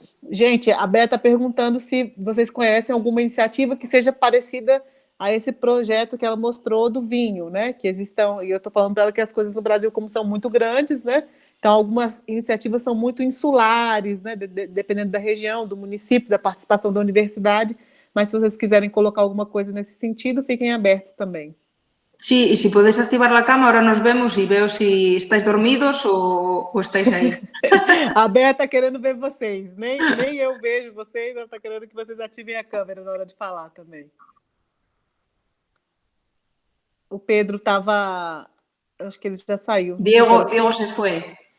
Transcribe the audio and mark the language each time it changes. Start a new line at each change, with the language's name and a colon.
Portuguese: Gente, a Bea está perguntando se vocês conhecem alguma iniciativa que seja parecida a esse projeto que ela mostrou do vinho, né? Que existam, e eu estou falando para ela que as coisas no Brasil, como são muito grandes, né? Então, algumas iniciativas são muito insulares, né? Dependendo da região, do município, da participação da universidade. Mas se vocês quiserem colocar alguma coisa nesse sentido, fiquem abertos também.
Spanish: Sí, y si podéis activar la cámara, ahora nos vemos y veo si estáis dormidos o estáis aí.
Portuguese: A Bea está querendo ver vocês, nem eu vejo vocês, ela está querendo que vocês ativem a câmera na hora de falar também. O Pedro estava, acho que ele já saiu. Diego se foi.